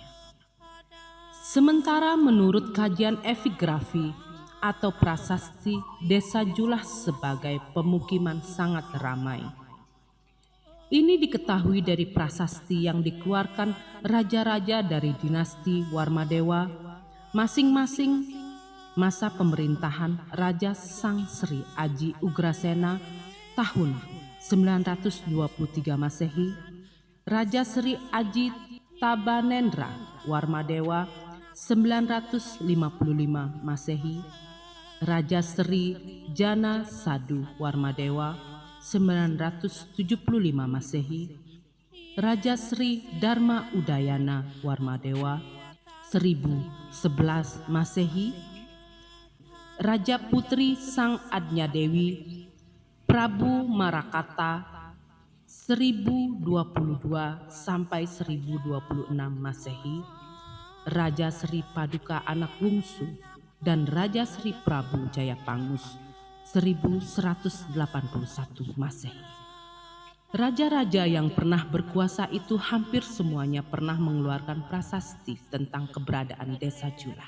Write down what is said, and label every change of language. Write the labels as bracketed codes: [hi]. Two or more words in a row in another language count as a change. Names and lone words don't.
[id] Sementara menurut kajian epigrafi atau prasasti, desa Julah sebagai pemukiman sangat ramai. Ini diketahui dari prasasti yang dikeluarkan raja-raja dari dinasti Warmadewa, masing-masing masa pemerintahan Raja Sang Sri Aji Ugrasena tahun 923 Masehi, Raja Sri Aji Tabanendra Warmadewa 955 Masehi, Raja Sri Jana Sadu Warmadewa 975 Masehi, Raja Sri Dharma Udayana Warmadewa 1011 Masehi, Raja Putri Sang Adnya Dewi Prabu Marakata 1022 sampai 1026 Masehi, Raja Sri Paduka Anak Bungsu dan Raja Sri Prabu Jayapangus 1181 Masehi. Raja-raja yang pernah berkuasa itu hampir semuanya pernah mengeluarkan prasasti tentang keberadaan desa Julah.